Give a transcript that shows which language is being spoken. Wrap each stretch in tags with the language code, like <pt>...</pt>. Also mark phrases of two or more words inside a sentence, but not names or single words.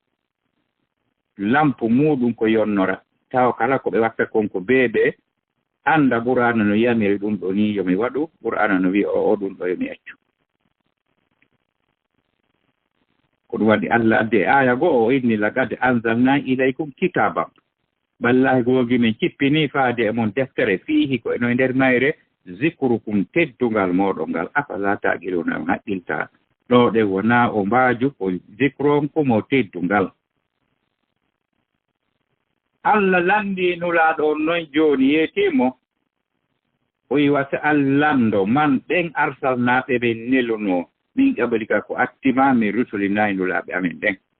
<ff>lampu muɗum ko yonnora taw kala ko ɓe watta konko beeɓe annda qur'ana no yamiri ɗum ɗo ni yomi waɗu qur'ana no wiya o ɗum ɗo yomi accu ko ɗum waɗi Allah adde aya goo o inni</ff> <ar>لقد أنزلنا إليكم كتابا</ar> <ff>wallahi googi min cippini faade e mon deftere fiihi ko eno e nder mayre zicrukum teddungal moɗon ngal</ff> <ar>أفلا تعقلون</ar> <ff>on haqqilta ɗo ɗe wona o mbaaju ko zicron komo teddungal Allah landi nulaaɗo on noon jooni yeetimo o wi wasa allando man ɓen arsalnaaɓe ɓe neluno min ƙabali ka ko attima min rusulinayi nulaaɓe amen ɗen</ff>